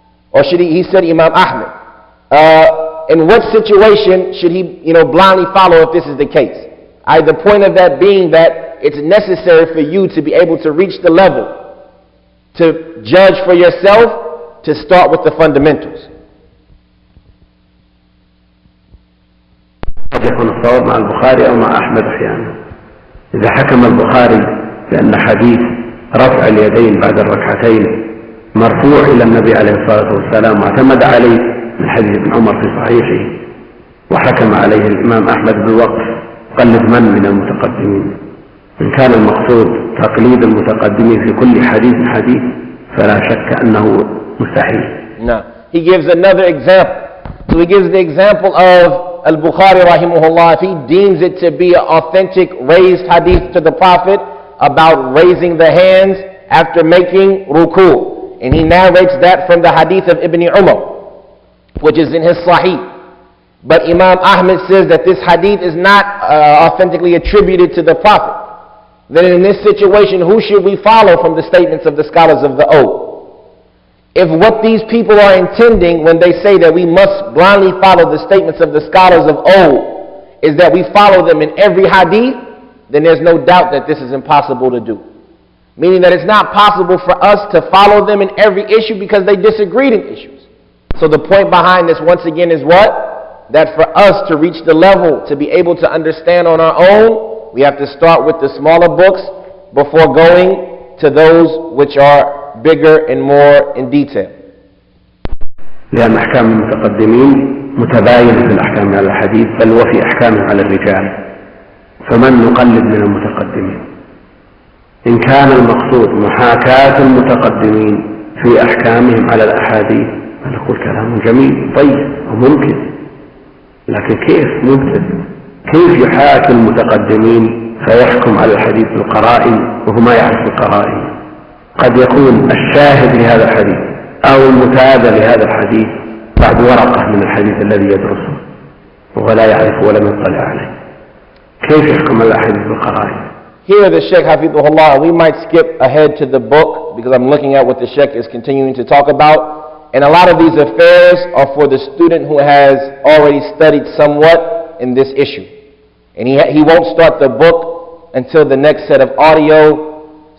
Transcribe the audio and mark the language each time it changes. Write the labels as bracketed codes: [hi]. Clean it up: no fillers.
[en] Or should he said Imam Ahmed. In what situation should he, blindly follow if this is the case? The point of that being that it's necessary for you to be able to reach the level to judge for yourself, to start with the fundamentals. [ar] قد يكون الصواب مع البخاري أو مع أحمد أحيانا. إذا حكم البخاري بأن حديث رفع اليدين بعد الركعتين مرفوع إلى النبي عليه الصلاة والسلام واعتمد عليه من حديث ابن عمر في صحيحه، وحكم عليه الإمام أحمد بالوقف، قلد من المتقدمين؟ إن كان المقصود تقليد المتقدمين في كل حديث فلا شك أنه مستحيل. [en] No. He gives another example. So he gives the example of al-Bukhari rahimahullah, if he deems it to be an authentic raised hadith to the Prophet about raising the hands after making ruku'. And he narrates that from the hadith of Ibn Umar, which is in his Sahih. But Imam Ahmed says that this hadith is not authentically attributed to the Prophet. Then in this situation, who should we follow from the statements of the scholars of the Old? If what these people are intending when they say that we must blindly follow the statements of the scholars of old is that we follow them in every hadith, then there's no doubt that this is impossible to do. Meaning that it's not possible for us to follow them in every issue because they disagreed in issues. So the point behind this once again is what? That for us to reach the level to be able to understand on our own, we have to start with the smaller books before going to those which are bigger and more in detail. [ar] لأن أحكام المتقدمين متباينة في الأحكام على الحديث بل وفي أحكامه على الرجال، فمن نقلد من المتقدمين؟ إن كان المقصود محاكاة المتقدمين في أحكامهم على الأحاديث نقول كلام جميل طيب وممكن، لكن كيف ممكن؟ كيف يحاكي المتقدمين فيحكم على الحديث بالقرائن وهو ما يعرف القرائن؟ قد يكون الشاهد لهذا الحديث أو المتابع لهذا الحديث بعد ورقة من الحديث الذي يدرسه ولا يعرف ولم يطلع عليه، كيف يحكم على الحديث بالقرائن؟ [en] Here the Shaykh Hafidhullah, we might skip ahead to the book because I'm looking at what the Shaykh is continuing to talk about. And a lot of these affairs are for the student who has already studied somewhat in this issue. And he won't start the book until the next set of audio.